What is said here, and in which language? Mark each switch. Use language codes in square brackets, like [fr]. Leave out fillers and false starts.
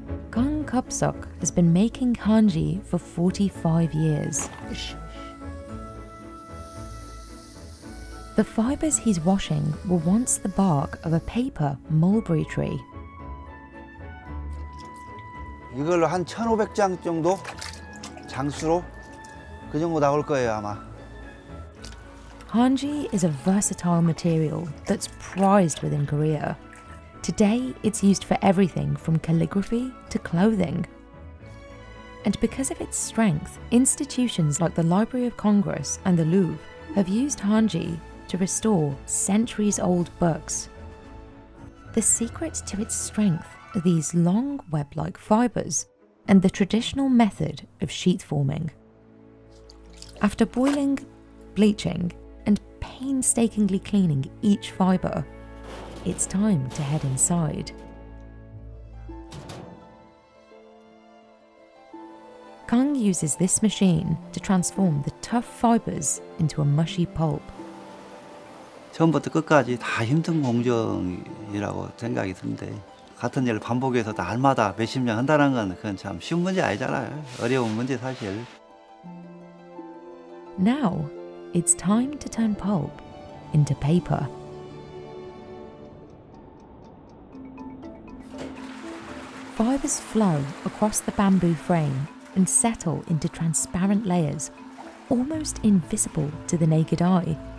[en] Kang Kupsok has been making hanji for 45 years. The fibres he's washing were once the bark of a paper mulberry tree. [ko] 이걸로 한 1,500장 정도 장수로 그 정도 나올 거예요 아마. [en] Hanji is a versatile material that's prized within Korea. Today, it's used for everything from calligraphy to clothing. And because of its strength, institutions like the Library of Congress and the Louvre have used hanji to restore centuries-old books. The secret to its strength are these long web-like fibres and the traditional method of sheet forming. After boiling, bleaching, and painstakingly cleaning each fibre, it's time to head inside. Kang uses this machine to transform the tough fibres into a mushy pulp. [ko] 처음부터 끝까지 다 힘든 공정이라고 생각이 드는데 같은 일을 반복해서 날마다 몇십 년 한다는 건 그건 참 쉬운 문제 아니잖아요. 어려운 문제 사실. [en] Now, it's time to turn pulp into paper. Fibres flow across the bamboo frame and settle into transparent layers, almost invisible to the naked eye.